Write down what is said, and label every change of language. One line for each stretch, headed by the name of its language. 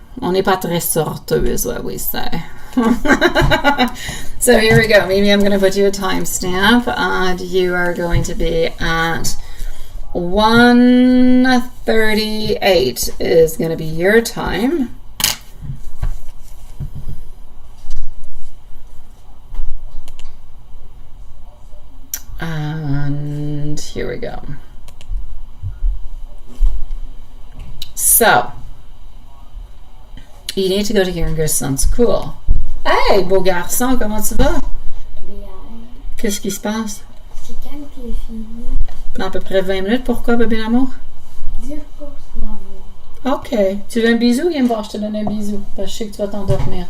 French: On n'est pas très sorteuse,
English: is what we say. So here we go. Maybe I'm going to put you a timestamp, and you are going to be at 1:38 is going to be your time. And here we go. So, you need to go to Ingerson's school.
French: Hey, beau garçon, comment tu vas? Bien. Qu'est-ce qui se passe? C'est quand qu'il est fini? Dans à peu près 20 minutes. Pourquoi, bébé l'amour? 10 pour l'amour. OK. Tu veux un bisou? Viens me voir, je te donne un bisou. Parce que je sais que tu vas t'endormir.